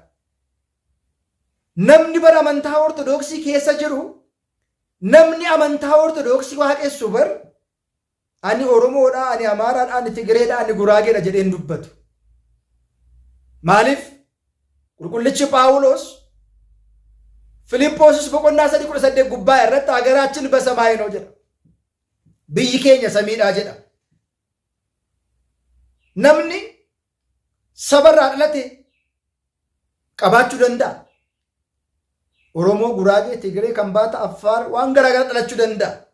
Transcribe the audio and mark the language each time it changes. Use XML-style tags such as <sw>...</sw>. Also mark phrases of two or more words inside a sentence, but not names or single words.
<om>Namni bara amantaa ortodoksii keessa jiru, namni amantaa ortodoksii waaqessu bar ani Oromoodha, ani Amaaraadha, ani Tigreedha, ani Guraageedha jedheen dubbatu. Maaliif? Qulqullichi Phaawulos Filiphoosis boqonnaa 3:18 gubbaa irratti</om> <am>ሀገራችን በሰማይ ነው</am> <om>jedha. Biyyi keenya samiidha jedha. Namni sabarraa dhalate qabaachuu danda'a. Oromoo, Guraagee, Tigree, Kambaata, Affaar waan garaagaraa dhalachuu danda'a.</om>